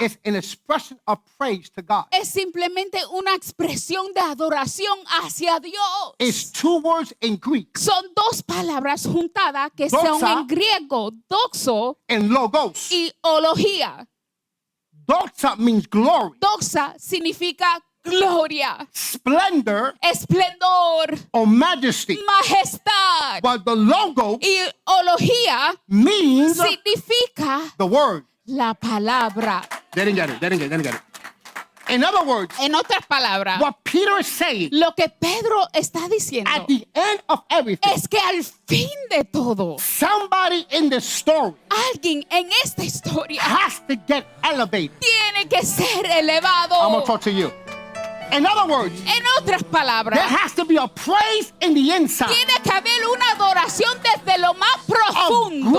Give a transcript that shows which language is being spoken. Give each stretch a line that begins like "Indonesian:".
English: is an expression of praise to God.
Spanish: es simplemente una expresión de adoración hacia Dios.
English: It's two words in Greek,
Spanish: Son dos palabras juntadas que son
English: Doxa.
Spanish: en griego, doxo
English: and logos.
Spanish: y ología.
English: Doxa means glory,
Spanish: Doxa significa gloria,
English: splendor,
Spanish: esplendor,
English: or majesty.
Spanish: majestad.
English: But the logo
Spanish: Y ología
English: means
Spanish: significa
English: the word.
Spanish: la palabra.
English: They didn't get it. They didn't get it. In other words,
Spanish: En otras palabras,
English: what Peter is saying
Spanish: lo que Pedro está diciendo
English: at the end of everything,
Spanish: es que al fin de todo,
English: somebody in the story
Spanish: alguien en esta historia
English: has to get elevated.
Spanish: tiene que ser elevado.
English: I'm going to talk to you. In other words,
Spanish: En otras palabras,
English: there has to be a praise in the inside.
Spanish: tiene que haber una adoración desde lo más profundo